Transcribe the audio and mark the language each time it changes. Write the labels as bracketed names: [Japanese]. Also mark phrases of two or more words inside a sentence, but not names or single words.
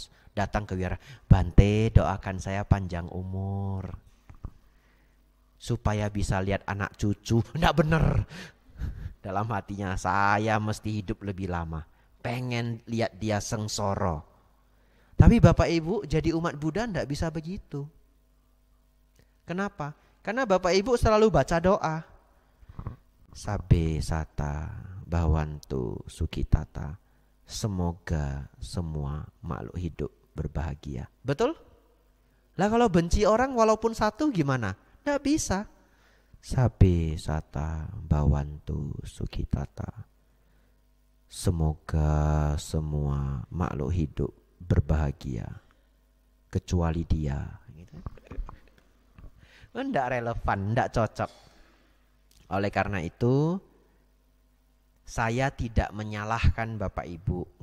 [Indonesian] Datang ke wihara, Bante doakan saya panjang umur, supaya bisa lihat anak cucu. Nggak bener. Dalam hatinya, saya mesti hidup lebih lama, pengen lihat dia sengsara. Tapi Bapak Ibu jadi umat Buddha nggak bisa begitu. Kenapa? Karena Bapak Ibu selalu baca doa. [Pali] Sabe sata bawantu sukitata. [Indonesian] Semoga semua makhluk hidup berbahagia. Betul? Lah kalau benci orang walaupun satu gimana? Nggak bisa. [Pali] Sabe sata bawantu sukitata. [Indonesian] Semoga semua makhluk hidup berbahagia kecuali dia. Nggak relevan, nggak cocok. Oleh karena itu, saya tidak menyalahkan Bapak Ibu.